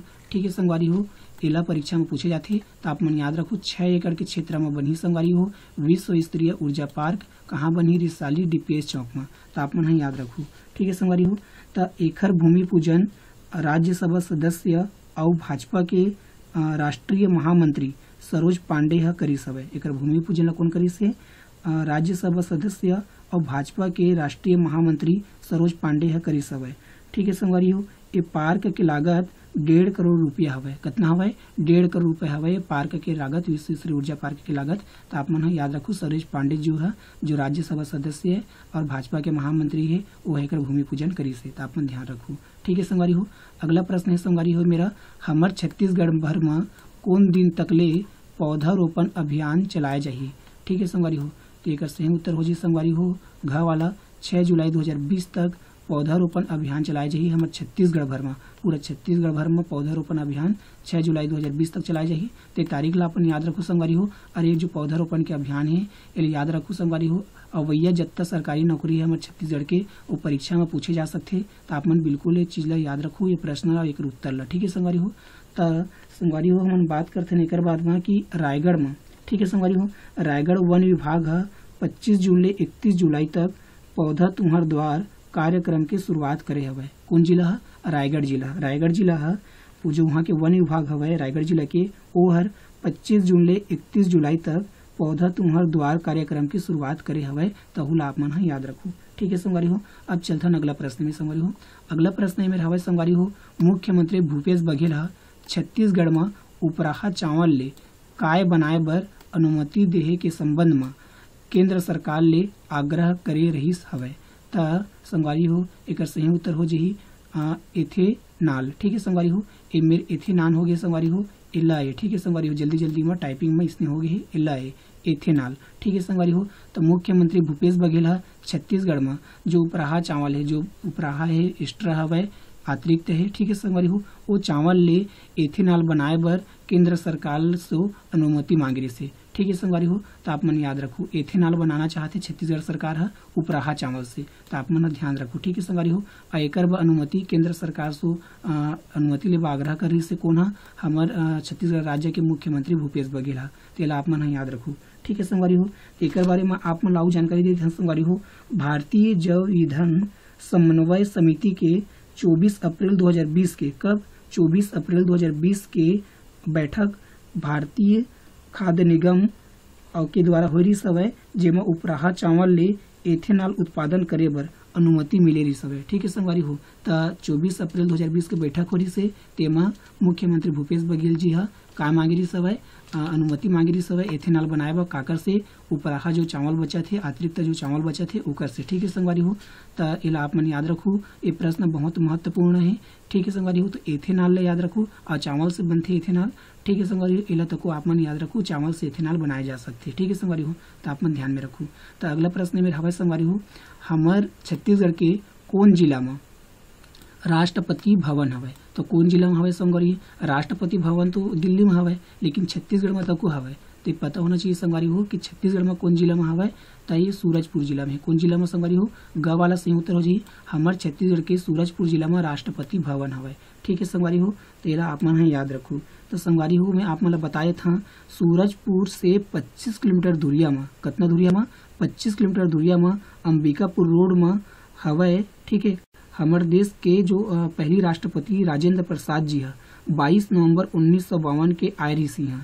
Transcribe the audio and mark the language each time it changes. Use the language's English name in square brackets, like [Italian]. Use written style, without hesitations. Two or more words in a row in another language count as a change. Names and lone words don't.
[Chhattisgarhi] ठीक है संगवारी हो, एला परीक्षा में पूछे जाते, तो आप मन याद रखो 6 एकड़ के क्षेत्र में बनी संगवारी हो विश्व स्तरीय ऊर्जा पार्क, कहाँ बनी, रिसाली DPS चौक में, तो आप मन याद रखो। ठीक है संगवारी हो, तो एखर भूमि पूजन राज्यसभा सदस्य और भाजपा के राष्ट्रीय महामंत्री सरोज पांडे ह करिस हवय। एकर भूमि पूजन ला कौन करिस है, राज्यसभा सदस्य और भाजपा के राष्ट्रीय महामंत्री सरोज पांडे ह करिस हवय। ठीक है संगवारी हो, ये पार्क के लागत 1.5 करोड़ रुपया हवय। कितना हवय, 1.5 करोड़ रुपया हवय पार्क के लागत, विश्व स्तरीय ऊर्जा पार्क की लागत। तो आप मन याद रखो सरोज पांडे जो है, जो राज्यसभा सदस्य है और भाजपा के महामंत्री है, वो एकर भूमि पूजन करिस है, तो आप मन ध्यान रखो। ठीक है संगवारी हो, अगला प्रश्न है संगवारी हो मेरा, हमर छत्तीसगढ़ भर में कौन दिन तकले पौधारोपण अभियान चलाए जाही। ठीक है संगवारी हो, तो एक सही उत्तर हो जी संगवारी हो, घ वाला 6 जुलाई 2020 तक पौधारोपण अभियान चलाए जाही हमारे छत्तीसगढ़ भर में, पूरा छत्तीसगढ़ भर में पौधारोपण अभियान 6 जुलाई 2020 तक चलाए जाही। तो तारीख ला अपन याद रखो संगवारी हो, और ये जो पौधारोपण के अभियान है ये याद रखो संगवारी हो। अवैया जत्ता सरकारी नौकरी है हमारे छत्तीसगढ़ के, वो परीक्षा में पूछे जा सकते, तो आप मन बिल्कुल एक चीज ला याद रखो, ये प्रश्न ला एक उत्तर ला। ठीक है संगवारी हो, तो संगवारी हो हम बात करते हैं एक बाद में कि रायगढ़ में, ठीक है संगवारी हो, रायगढ़ वन विभाग 25 जून ले 31 जुलाई तक पौधा तुहर द्वार कार्यक्रम की शुरुआत करे हवय। कौन जिला है, रायगढ़ जिला। रायगढ़ जिला है जो वहाँ के वन विभाग हवय रायगढ़ जिला के, वो हर 25 जून ले 31 जुलाई तक पौधा तुहर द्वार कार्यक्रम की शुरुआत करे हवय। तहुला आप मन याद रखो। ठीक है संगवारी हो, अब चलता अगला प्रश्न में संगवारी हो। अगला प्रश्न है मेरा हवय संगवारी हो, मुख्यमंत्री भूपेश बघेल छत्तीसगढ़ में उपराहा चावल ले काय बनाए बर अनुमति देहे के संबंध में केंद्र सरकार ले आग्रह करे रहीस हवय। त संगवारी हो एक सही उत्तर हो जही एथेनाल। ठीक है संगवारी हो, ए मेरे एथेनाल हो गया संगवारी हो, इला ए। ठीक है संगवारी हो, जल्दी जल्दी में टाइपिंग में इसने हो गए इला ए, एथेनाल। ठीक है संगवारी हो, तो मुख्यमंत्री भूपेश बघेल छत्तीसगढ़ में जो उपराहा चावल है, जो उपराहा है एक्स्ट्रा हवय अतिरिक्त है, ठीक है संगवारी हो, वो चावल ले एथेनाल बनाए बर केंद्र सरकार से अनुमति मांगे से। ठीक है संगवारी हो। तो आप मन याद रखो एथेनॉल बनाना चाहते छत्तीसगढ़ सरकार है उपराहा चावल से, तो आप मन ध्यान रखो। ठीक है संगवारी हो। एकर ब अनुमति केंद्र सरकार से अनुमति ले आग्रह करी से कौन है हमार छत्तीसगढ़ राज्य के मुख्यमंत्री भूपेश बघेल है, तेला आप मन याद रखो। ठीक है संगवारी हो। एकर बारे में आप मन लाऊ जानकारी देते हैं संगवारी हो। भारतीय जैव ईंधन समन्वय समिति के 24 अप्रैल 2020 के कब 24 अप्रैल 2020 के बैठक भारतीय खाद्य निगम के द्वारा हो रही सवय जेमा उपराहा चावल ले एथेनॉल उत्पादन करे बर अनुमति मिले रही सवय। ठीक है संगवारी हो। तो 24 अप्रैल 2020 के बैठक हो रही से तेमा मुख्यमंत्री भूपेश बघेल जी हा का मांगे रही सवय अनुमति मांगे रही सवय एथेनॉल बनाए बर काकर से उपराहा जो चावल बचा थे अतिरिक्त जो चावल बचा थे ओकर से। ठीक है संगवारी हो। तो एला आप मन याद रखो ये प्रश्न बहुत महत्वपूर्ण है। ठीक है संगवारी हो। तो एथेनॉल ले याद रखो और चावल से बनते एथेनॉल। ठीक है संगवारी हो। एला तको आप मन याद रखो चावल से एथेनॉल बनाए जा सकते। ठीक है संगवारी हो। तो आप मन ध्यान में रखो। तो अगला प्रश्न मेरा हवा संगवारी हो हमार छत्तीसगढ़ के कौन जिला में राष्ट्रपति भवन हवे। तो कौन जिला में हवे संगवारी राष्ट्रपति भवन तो दिल्ली में हवे लेकिन छत्तीसगढ़ में तको हवे। तो पता होना चाहिए संगवारी हो कि छत्तीसगढ़ में कौन जिला में हवे। तो ये सूरजपुर जिला में। कौन जिला में संगवारी हो ग वाला सही उत्तर हो जाइए हमार छत्तीसगढ़ के सूरजपुर जिला में राष्ट्रपति भवन हवे। ठीक है संगवारी हो। तो एला आप मन याद रखो। तो संगवारी हो मैं आप मन बताए था सूरजपुर से 25 किलोमीटर दूरिया में कितना दूरिया में 25 किलोमीटर दूरिया में अंबिकापुर रोड में हवे। ठीक है। हमारे देश के जो पहली राष्ट्रपति राजेंद्र प्रसाद जी है 22 नवंबर 1952 के आए रही हैं।